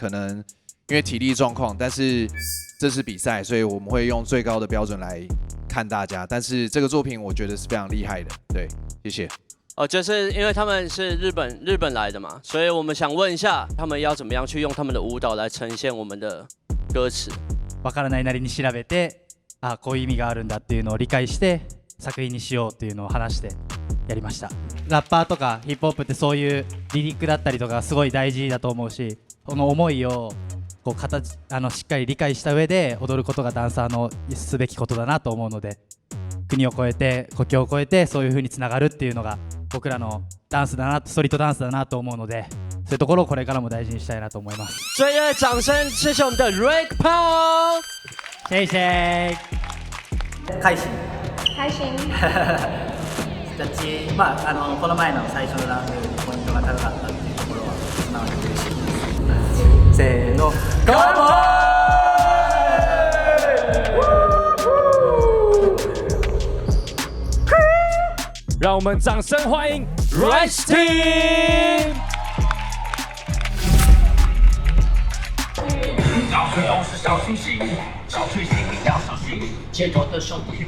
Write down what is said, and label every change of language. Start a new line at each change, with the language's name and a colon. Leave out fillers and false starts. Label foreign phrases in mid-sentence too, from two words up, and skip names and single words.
Chinese: 可能因为体力状况，但是这是比赛，所以我们会用最高的标准来看大家。但是这个作品我觉得是非常厉害的，对，谢谢。就是因为他们是日本来的嘛，所以我们想问一下，他们要怎么样去用他们的舞蹈来呈现我们的歌词？
Japanese: わからないなりに調べて、こういう意味があるんだっていうのを理解して作品にしようっていうのを話してやりました。ラッパーとかヒップホップってそういうリリックだったりとかすごい大事だと思うし、その思いをこうしっかり理解した上で踊ることがダンサーのすべきことだなと思うので、国を越えて国境を越えてそういう風につながるっていうのが僕らのダンスだな、ストリートダンスだなと思うので、そういうところをこれからも大事にしたいなと思います。
Chinese: 最热烈的掌声，谢谢我们的 Rick Paul。谢谢。開心。開心。
Japanese: ジャッジ、この前の最初のラウンドよりポイントが高かったっていうところは素直に嬉しいです。せーの、乾杯！
Chinese: 让我们掌声欢迎 Rice Team。找对都是小清新，找对心里要小心，街头的手机。